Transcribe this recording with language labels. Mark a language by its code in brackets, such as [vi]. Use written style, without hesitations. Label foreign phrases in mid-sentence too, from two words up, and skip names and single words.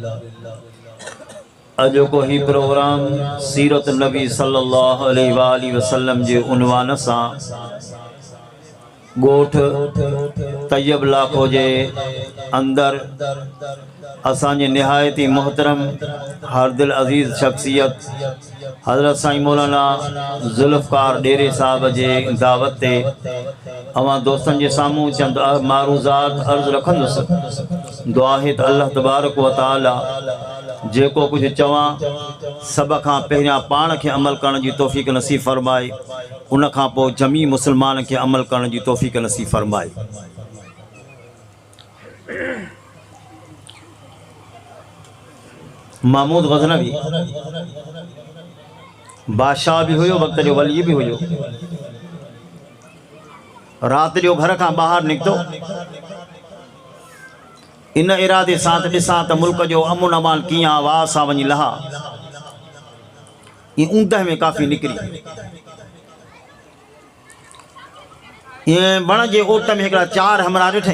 [sd] अजो को ही प्रोग्राम सीरत नबी [ar] صلى الله عليه وسلم [sd] जे उनवान सां गोठ तैयब लाखो जे अंदर असांजे निहायती मोहतरम हरदिल अज़ीज़ शख्सियत हज़रत साईं मौलाना ज़ुल्फ़कार डेरे साहब जे दावत ते अवां दोस्तन जे सामूं चंद मारूज़ात अर्ज़ रखंदुसि। दुआ है त [ar] الله تبارك وتعالى [sd] जेको कुछ चवां सब खां पहिरियां पाण खे अमल करण जी तौफ़ीक़ नसीब फरमाए, उन खां पोइ जमी मुसलमान खे अमल करण जी तौफ़ीक़ नसीब फरमाए। महमूद गज़नवी बादशाह भी हुयो, वक्त जो वली भी हुयो। रात जो घर का बाहर निकतो इन इरादे सां ॾिसां त मुल्क जो अमुन अमान कीअं वाह सां वञी लहा। ऊंदह में काफ़ी निकिरी बण जे ओट में हिकिड़ा चार हमरा ॾिठई।